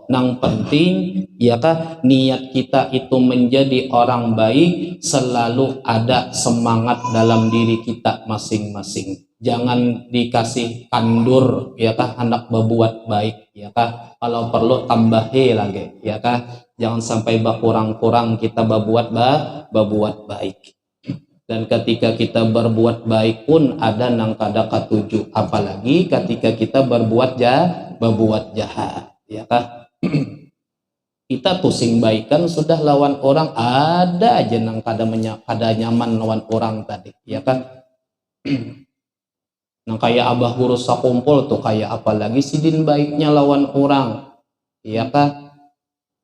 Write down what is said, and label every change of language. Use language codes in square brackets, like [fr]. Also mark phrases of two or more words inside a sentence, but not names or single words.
[bjn] Nang penting, ya kan, niat kita itu menjadi orang baik, selalu ada semangat dalam diri kita masing-masing. Jangan dikasih kandur, ya kan, hendak berbuat baik, ya kan. Kalau perlu tambahi lagi, ya kan. Jangan sampai berkurang-kurang kita berbuat baik. Dan ketika kita berbuat baik pun ada nang kada katuju, apalagi ketika kita berbuat jahat, ya kah? Kita pusing baikan sudah lawan orang, ada aja nang kada nyaman lawan orang tadi, ya kan? Nang kayak abah guru sakumpul tuh kayak apalagi sidin baiknya lawan orang, ya kah?